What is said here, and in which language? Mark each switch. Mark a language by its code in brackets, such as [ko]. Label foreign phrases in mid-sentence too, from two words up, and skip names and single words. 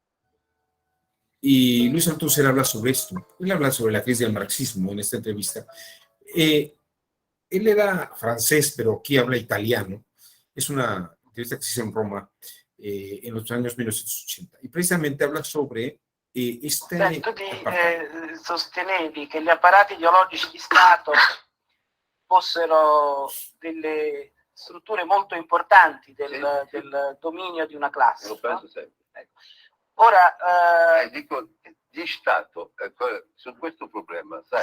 [es] Y Luis Althusser habla sobre esto. Él habla sobre la crisis del marxismo en esta entrevista. Él era francés, pero aquí habla italiano. Es una entrevista que se hizo en Roma en los años 1980. Y precisamente habla sobre este... [it] Tu sostenevi che gli apparati ideologici di Stato fossero delle strutture molto importanti del dominio di una classe. Lo penso sempre. Ecco. Ora, dico, di Stato, su questo problema, sai,